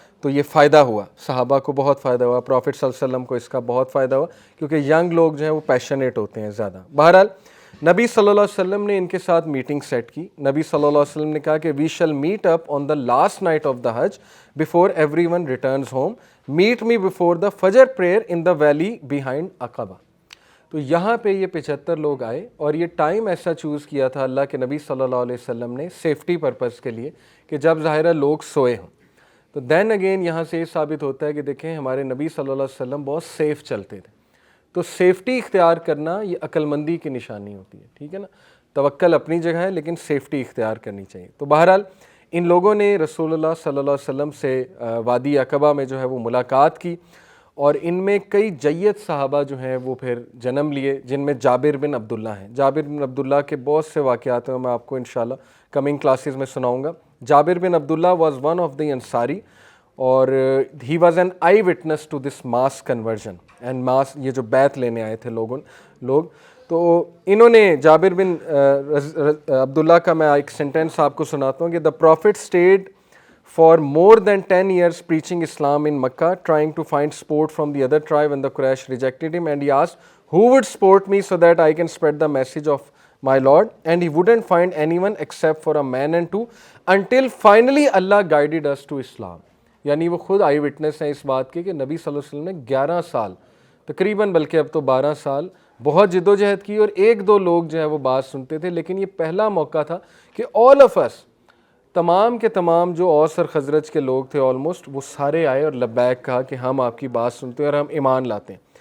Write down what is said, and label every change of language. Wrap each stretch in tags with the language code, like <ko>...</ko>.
<ur>تو یہ فائدہ ہوا، صحابہ کو بہت فائدہ ہوا، پروفٹ صلی اللہ علیہ وسلم کو اس کا بہت فائدہ ہوا، کیونکہ ینگ لوگ جو ہیں وہ پیشنیٹ ہوتے ہیں زیادہ. بہرحال نبی صلی اللہ علیہ وسلم نے ان کے ساتھ میٹنگ سیٹ کی. نبی صلی اللہ علیہ وسلم نے کہا کہ</ur> <en>We shall meet up on the last night of the Hajj before every one returns home. Meet me before the Fajr prayer in the valley behind Aqabah.</en> <ur>تو یہاں پہ یہ 75 لوگ آئے، اور یہ ٹائم ایسا چوز کیا تھا اللہ کے نبی صلی اللہ علیہ وسلم نے سیفٹی پرپز کے لیے کہ جب ظاہرہ لوگ سوئے ہوں. تو دین اگین یہاں سے یہ ثابت ہوتا ہے کہ دیکھیں ہمارے نبی صلی اللہ علیہ وسلم بہت سیف چلتے تھے. تو سیفٹی اختیار کرنا یہ عقل مندی کی نشانی ہوتی ہے، ٹھیک ہے نا. توکل اپنی جگہ ہے لیکن سیفٹی اختیار کرنی چاہیے. تو بہرحال ان لوگوں نے رسول اللہ صلی اللہ علیہ وسلم سے وادی عقبہ میں جو ہے وہ ملاقات کی، اور ان میں کئی جید صحابہ جو ہیں وہ پھر جنم لیے، جن میں جابر بن عبداللہ ہیں. جابر بن عبداللہ کے بہت سے واقعات ہیں، میں آپ کو انشاءاللہ کمنگ کلاسز میں سناؤں گا.</ur> <en>Jabir bin Abdullah was one of the Ansari, اور he was an eyewitness to this mass conversion and mass,</en> <ur>یہ جو بیعت لینے آئے تھے لوگ. تو انہوں نے جابر بن عبداللہ کا میں ایک سینٹینس آپ کو سناتا ہوں کہ</ur> <en>The prophet stayed for more than 10 years preaching Islam in Makkah, trying to find support from the other tribe, and the Quraysh rejected him, and he asked, who would support me so that I can spread the message of my Lord? And he wouldn't find anyone except for a man and two, until finally Allah guided us to Islam.</en> <ur>یعنی وہ خود آئی witness ہیں اس بات کے کہ نبی صلی اللہ علیہ وسلم نے 11 سال تقریباً، بلکہ اب تو 12 سال بہت جد و جہد کی، اور ایک دو لوگ جو ہے وہ بات سنتے تھے. لیکن یہ پہلا موقع تھا کہ</ur> <en>all of us،</en> <ur>تمام کے تمام جو اوس اور خزرج کے لوگ تھے آلموسٹ، وہ سارے آئے اور لبیک کہا کہ ہم آپ کی بات سنتے ہیں اور ہم ایمان لاتے ہیں.</ur>